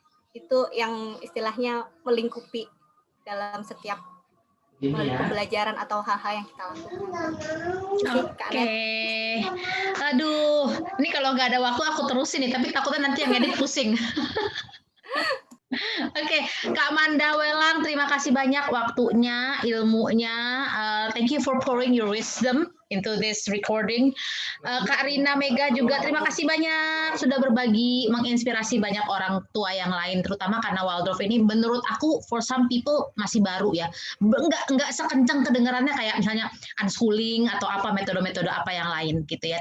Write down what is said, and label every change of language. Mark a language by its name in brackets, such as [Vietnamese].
[Indonesian] Itu yang istilahnya melingkupi dalam setiap pembelajaran atau hal-hal yang kita lakukan. Oke. Aduh, ini kalau nggak ada waktu aku terusin nih, tapi takutnya nanti yang edit pusing. Oke, Kak Manda Welang, terima kasih banyak waktunya, ilmunya. [English] Thank you for pouring your wisdom into this recording. [Indonesian] Kak Rina Mega juga terima kasih banyak sudah berbagi, menginspirasi banyak orang tua yang lain, terutama karena Waldorf ini menurut aku [English] for some people [Indonesian] masih baru ya. Enggak sekencang kedengarannya kayak misalnya unschooling atau apa metode-metode apa yang lain gitu ya.